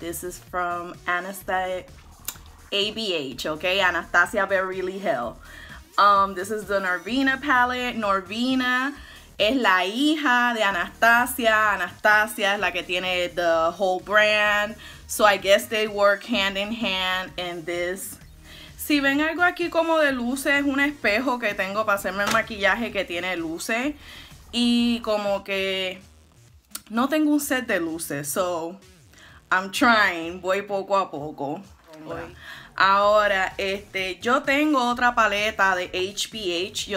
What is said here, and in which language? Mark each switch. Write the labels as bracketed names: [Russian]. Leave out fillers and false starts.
[English] This is from Anastasia ABH, okay, Anastasia Beverly Hill. This is the Norvina palette. [Spanish] Norvina es la hija de Anastasia. Anastasia es la que tiene [English] the whole brand. So I guess they work hand in hand in this. [Spanish] Si ven algo aquí como de luces, es un espejo que tengo para hacerme el maquillaje que tiene luces. Y como que no tengo un set de luces. [English] So I'm trying. [Spanish] Voy poco a poco. Ahora, yo tengo otra paleta de HBH.